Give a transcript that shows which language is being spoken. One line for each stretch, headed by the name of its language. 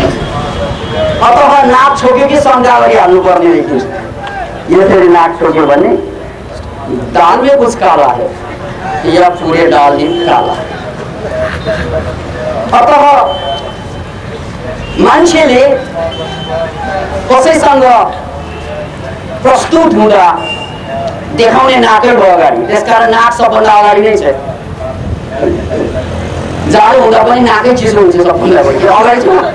Nepali: अथवा नाक छोक्यो कि शङ्का गरिहाल्नु पर्ने रहेछ। यसरी नाक छोक्यो भने
Hindi: दाल में कुछ काला है या पूरे दाल ही काला है।
Nepali: अतः मान्छेले कसैसँग प्रस्तुत हुँदा देखाउने नाकै भयो अगाडि। त्यसकारण नाक सबभन्दा अगाडि नै छ। जाडो हुँदा पनि नाकै चिसो हुन्छ सबभन्दा बढी अगाडि छ।